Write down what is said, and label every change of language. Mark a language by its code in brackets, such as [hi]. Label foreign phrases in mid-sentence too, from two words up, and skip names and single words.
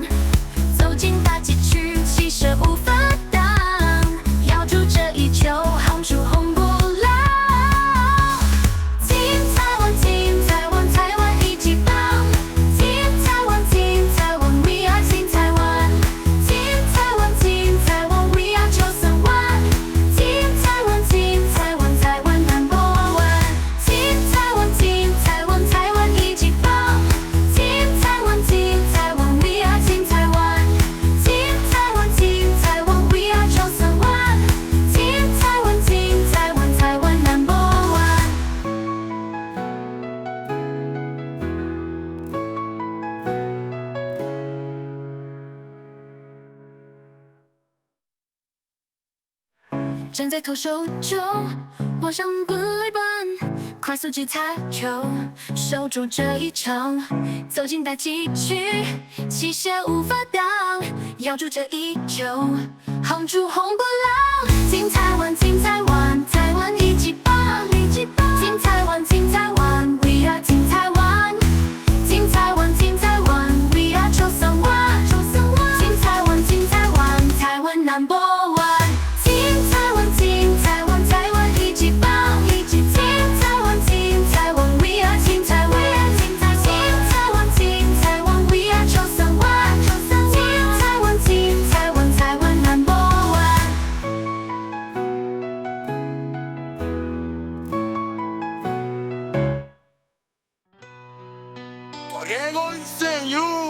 [zh] 走进打击区，气势无法挡，咬住这一球，轰出红不老。金台湾，金台湾，台湾一级棒。金台湾，金台湾 ， [en] We are [zh] 金台湾。金台湾，金台湾 ， [en] We are [zh] 931。金台湾，金台湾，台湾 [en] Number One。 [zh] 金台湾，金台湾，台湾一级棒。金台湾，金台湾 ， [en] We are [zh] 金台湾。金台湾，金台湾 ， [en] We are [zh] 931。金台湾，金台湾，台湾 [en] Number One。 [zh] 站在投手球，往上本垒板，快速击擦球，守住这一场。走进打击区，气势无法挡，咬住这一球，轰出红不老。金台湾，金台湾，台湾一级棒，一级棒。金台湾，金台湾 ， [en] We are [zh] 金台湾。金台湾，金台湾 ， [en] We are [zh] 931。金台湾，金台湾，台湾 [en] Number One。 [zh] 金台湾，金台湾，台湾一级棒，一级棒。金台湾，金台湾 ， [en] We are [zh] 金台湾。金台湾，金台湾 ， [en] We are [zh] 931。金台湾，金台湾，台湾 [en] Number One。 [zh] Diego Enseño.